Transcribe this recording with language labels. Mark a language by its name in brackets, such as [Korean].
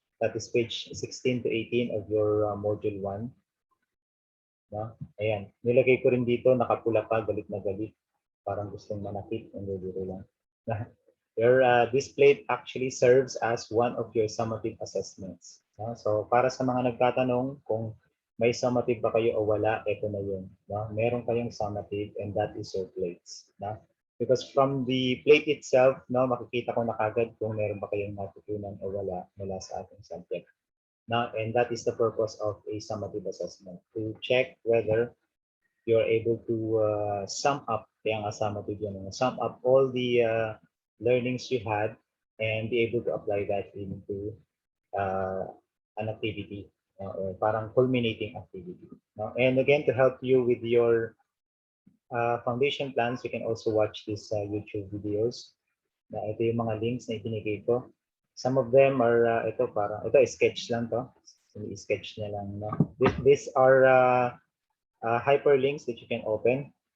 [English] That is page 16 to 18 of your module 1. [Filipino] No? Ayan. Nilagay ko rin dito, nakapula pa, galit na galit. Parang gustong manakit. Hindi, dito lang. [English] This plate actually serves as one of your summative assessments. No? [Filipino] So, para sa mga nagtatanong kung may summative ba kayo o wala, ito na yun. No? Meron kayong summative [English] and that is your plates. [Filipino] No? [English] Because from the plate itself, [Filipino] no, makikita ko na kagad kung meron ba kayong natutunan o wala mula sa ating subject. [English] Now, and that is the purpose of a summative assessment, to check whether you're able to sum up, sum up all the learnings you had and be able to apply that into an activity or [Filipino] parang culminating activity. [English] No? And again, to help you with your foundation plans, you can also watch these YouTube videos. [Filipino] Ito yung mga links na ibinigay ko. Some of them are, ito sketch lang to. I-sketch niya lang. No? [English] These are hyperlinks that you can open.